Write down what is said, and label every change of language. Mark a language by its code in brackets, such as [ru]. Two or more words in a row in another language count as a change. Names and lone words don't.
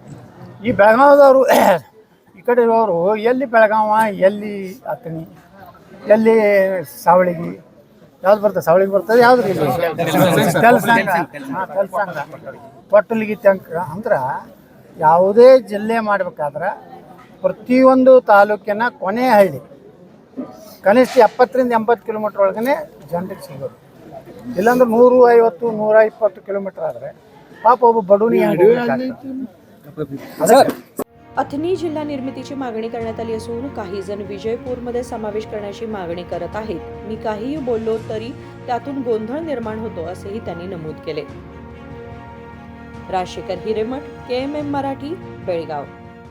[kn] ಈ ಬೆಳಗಾವದವರು ಈ ಕಡೆ ಅವರು ಎಲ್ಲಿ ಬೆಳಗಾವ, ಎಲ್ಲಿ ಅಥಣಿ, ಎಲ್ಲಿ ಸಾವಳಿಗಿ, ಯಾವ್ದು ಬರ್ತದೆ ಸಾವಳಿಗೆ ಬರ್ತದೆ, ಯಾವ್ದು ಇಲ್ಲಿ ತೆಲಸಂಗ, ಕೊಟ್ಟಲಿಗಿ ತನಕ ಅಂದ್ರೆ ಯಾವುದೇ ಜಿಲ್ಲೆ ಮಾಡ್ಬೇಕಾದ್ರೆ ಪ್ರತಿಯೊಂದು ತಾಲೂಕಿನ ಕೊನೆ ಹಳ್ಳಿ ಕನಿಷ್ಠ 70ರಿಂದ 80 ಕಿಲೋಮೀಟ್ರ್ ಒಳಗನೆ ಜನರಿಗೆ ಸಿಗೋದು. ಇಲ್ಲಾಂದ್ರೆ 150, 120 ಕಿಲೋಮೀಟರ್ ಆದರೆ ಪಾಪ ಒಬ್ಬ ಬಡವನಿಗೆ. [mr] अथनी जिल्हा निर्मितीची मागणी करण्यात आली असून काही जण विजयपूरमध्ये समावेश करण्याची मागणी करत आहेत. मी काहीही बोललो तरी त्यातून गोंधळ निर्माण होतो, असेही त्यांनी नमूद केले. राजशेखर हिरेमठ, KMM मराठी, बेळगाव.